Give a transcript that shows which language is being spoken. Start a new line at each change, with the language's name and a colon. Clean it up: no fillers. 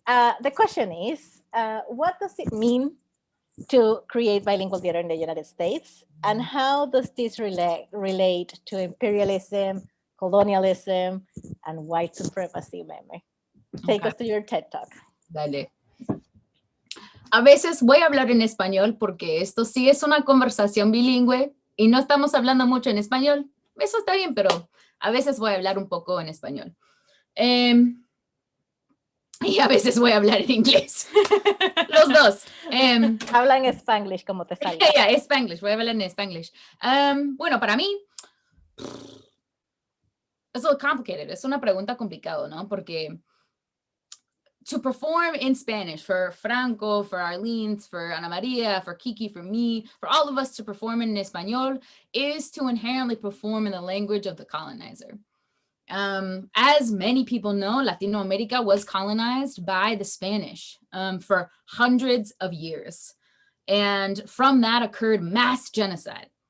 English: The question is, what does it mean to create bilingual theater in the United States? And how does this relate to imperialism, colonialism, and white supremacy, Meme? Take us to your TED Talk.
Spanish: Dale. A veces voy a hablar en español porque esto sí es una conversación bilingüe y no estamos hablando mucho en español. Eso está bien, pero a veces voy a hablar un poco en español. Y a veces voy a hablar en inglés. Los dos. Habla en Spanglish como te salga.
English: Yeah, Spanglish.
Spanish: Voy a hablar en Spanglish. Bueno, para mí es
English: a little complicated.
Spanish: Es una pregunta complicada, ¿no? Porque
English: to perform in Spanish, for Franco, for Arlene, for Ana Maria, for Kiki, for me, for all of us to perform in Espanol is to inherently perform in the language of the colonizer. As many people know, Latino America was colonized by the Spanish for hundreds of years. And from that occurred mass genocide.